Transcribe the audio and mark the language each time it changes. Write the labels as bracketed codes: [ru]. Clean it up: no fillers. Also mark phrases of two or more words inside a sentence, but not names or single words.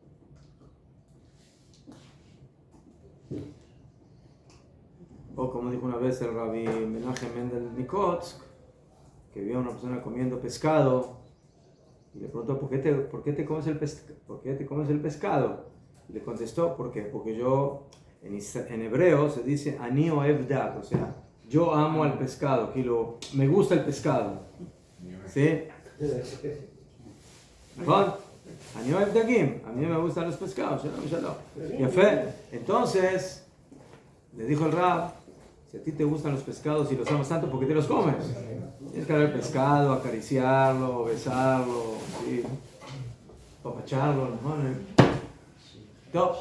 [es] O como dijo una vez el Rabbi Menachem Mendel Mikotsk, que vio a una persona comiendo pescado y le preguntó, ¿por qué te comes el pescado? Y le contestó, ¿por qué? Porque yo, en hebreo se dice [he] אני אוהב דג, [es] o sea, yo amo al pescado, me gusta el pescado. ¿Sí? ¿Mejor? [he] אני אוהב דגים, [es] a mí me gustan los pescados. Entonces, le dijo el Rab, si a ti te gustan los pescados y los amas tanto, ¿por qué te los comes? Tienes que agarrar el pescado, acariciarlo, besarlo, ¿sí? Papacharlo, ¿no?